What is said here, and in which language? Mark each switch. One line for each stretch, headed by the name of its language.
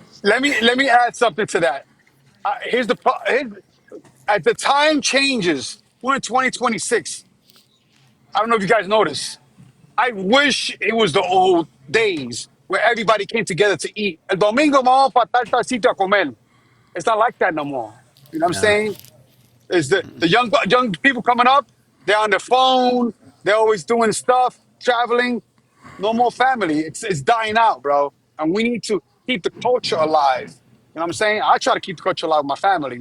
English: Let me add something to that. As the time changes, we're in 2026. I don't know if you guys notice. I wish it was the old days where everybody came together to eat.
Spanish: El domingo vamos para tal sitio a comer.
English: It's not like that no more. You know what I'm No. saying? Is the young people coming up? They're on their phone. They're always doing stuff, traveling. No more family. It's dying out, bro. And we need to keep the culture alive. You know what I'm saying? I try to keep the culture alive with my family.